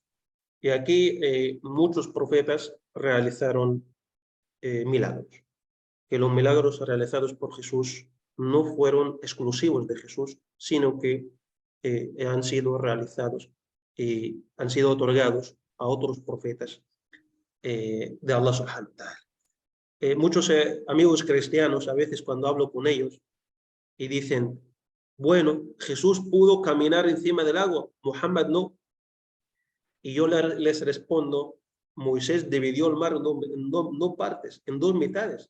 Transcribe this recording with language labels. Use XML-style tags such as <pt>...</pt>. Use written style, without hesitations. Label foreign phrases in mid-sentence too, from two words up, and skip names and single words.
<es>Y aquí muchos profetas realizaron milagros. Que los milagros realizados por Jesús no fueron exclusivos de Jesús, sino que han sido realizados y han sido otorgados a otros profetas de</es> <ar>الله سبحانه وتعالى.</ar> <es>Muchos amigos cristianos, a veces cuando hablo con ellos, y dicen, bueno, Jesús pudo caminar encima del agua, Muhammad no. Y yo les respondo, Moisés dividió el mar en dos partes, en dos mitades.</es>